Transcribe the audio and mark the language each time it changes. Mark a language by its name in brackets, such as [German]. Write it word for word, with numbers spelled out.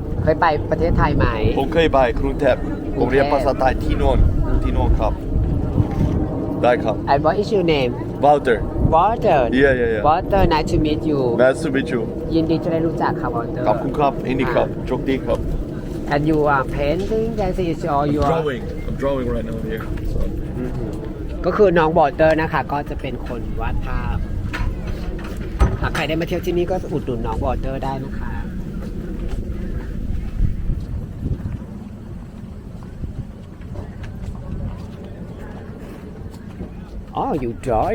[Thai] เคยไปประเทศไทยไหม ผมเคยไปกรุงเทพผมเรียนภาษาไทยที่โน่นที่โน่นครับได้ครับ [English] And what is your name Walter Walter Yeah yeah yeah Walter nice to meet you Nice to meet you [Thai] ยินดีที่ได้รู้จักค่ะ Walter ขอบคุณครับยินดีครับโชคดีครับ [English] And you are painting that is all you are drawing I'm drawing right now here [Thai] ก็คือน้อง Walter นะคะก็จะเป็นคนวาดภาพหากใครได้มาเที่ยวที่นี่ก็อุดหนุนน้อง Walter ได้นะคะ [English] Oh, you draw.